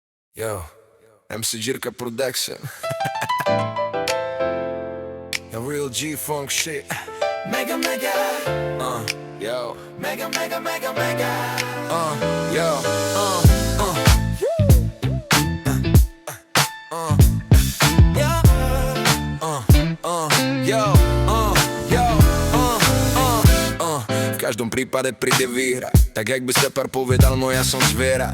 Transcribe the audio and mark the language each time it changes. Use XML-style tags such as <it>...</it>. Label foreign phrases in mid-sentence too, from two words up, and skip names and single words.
<en>Yo, MC Jirka Production. A real G-Funk shit. Mega, mega, Yo, mega, mega, mega, mega. yo, Yo,</en> <sk>yo, v každom prípade príde výhra. Tak jak by Separ povedal, no ja som zviera.</sk>